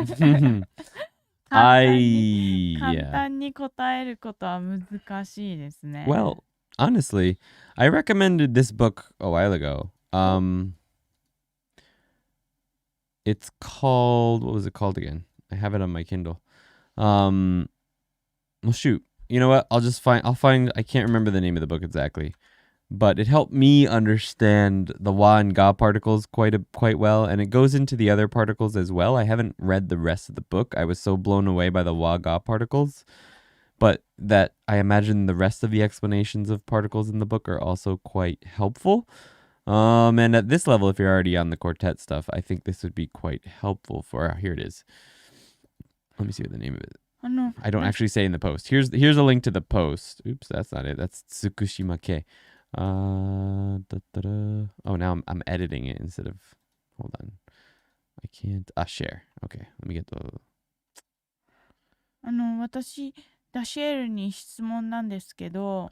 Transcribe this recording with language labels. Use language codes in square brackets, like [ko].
[ja] 簡単に答えることは難しいですね。 [en] Well, honestly, I recommended this book a while ago. It's called, what was it called again? I have it on my Kindle. Well, shoot. You know what? I'll find, I can't remember the name of the book exactly. But it helped me understand the wa and ga particles quite well, and it goes into the other particles as well. I haven't read the rest of the book. I was so blown away by the wa ga particles, but that I imagine the rest of the explanations of particles in the book are also quite helpful. And at this level, if you're already on the quartet stuff, I think this would be quite helpful for, here it is. Let me see what the name of it is. I don't actually say in the post. Here's a link to the post. Oops, that's not it. That's Tsukushima-ke. Oh, now I'm editing it instead of, hold on. I can't, share. Okay, let me get the. [ja] 私ダシエルに質問なんですけど、